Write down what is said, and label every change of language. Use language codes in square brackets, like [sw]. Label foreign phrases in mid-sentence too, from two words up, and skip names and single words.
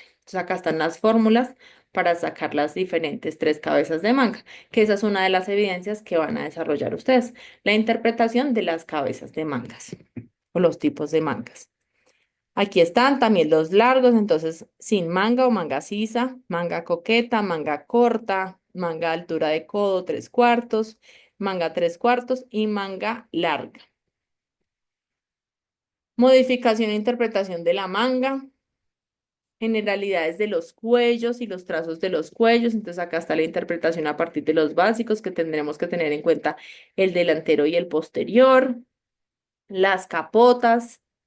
[es] Entonces acá están las fórmulas para sacar las diferentes tres cabezas de manga, que esa es una de las evidencias que van a desarrollar ustedes, la interpretación de las cabezas de mangas o los tipos de mangas. Aquí están también los largos, entonces sin manga o manga sisa, manga coqueta, manga corta, manga altura de codo, 3/4, manga 3/4 y manga larga. Modificación e interpretación de la manga, generalidades de los cuellos y los trazos de los cuellos. Entonces acá está la interpretación a partir de los básicos que tendremos que tener en cuenta el delantero y el posterior, las capotas.